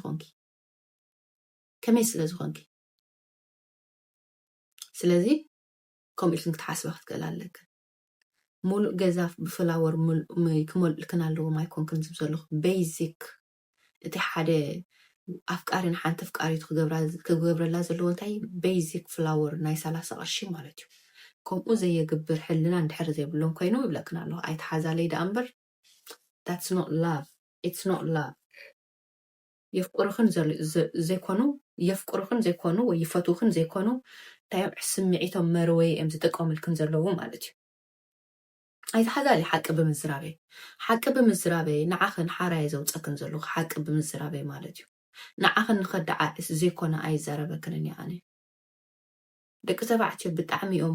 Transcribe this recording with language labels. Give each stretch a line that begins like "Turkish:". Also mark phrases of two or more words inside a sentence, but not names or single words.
Tigrinya: ስለዝኾንኪ ስለዚ ከምኡ ኢልክን ክትሓስባ ክትክእል ኣለክን ሙሉእ ገዛ ብፍላወር ክመልእልክን ኣለዎም ኣይኮንክን ዝብ ዘለኹ ቤዚክ እቲ ሓደ ኣፍቃሪን ሓንቲ ኣፍቃሪት ክገብረላ ዘለዎ እንታይ ቤዚክ ፍላወር ናይ 30 ቅርሺ ማለት እዩ ከምኡ ዘየግብር ሕልና እንድሕር ዘይብሎም ኮይኑ ይብለክን ኣለኹ ኣይተሓዛለይ ደኣ እምበር
English: that's not love it's not love
Tigrinya: የፍቅሩኽን ዘይኮኑ ወይ ይፈትውኽን ዘይኮኑ እንታዮም ስምዒቶም መርወይ እዮም ዝጥቀሙልክን ዘለዉ ማለት እዩ ኣይተሓዛለይ ሓቂ ብምዝራበይ ንዓኽን ሓራይ ዘውፀክን ዘለኹ ሓቂ ብምዝራበይ ማለት እዩ ንዓኽን ንኸዳዓ ዘይኮነ ኣይዛረበክንን እያ ኣነ ደቂ ተባዕትዮ ብጣዕሚ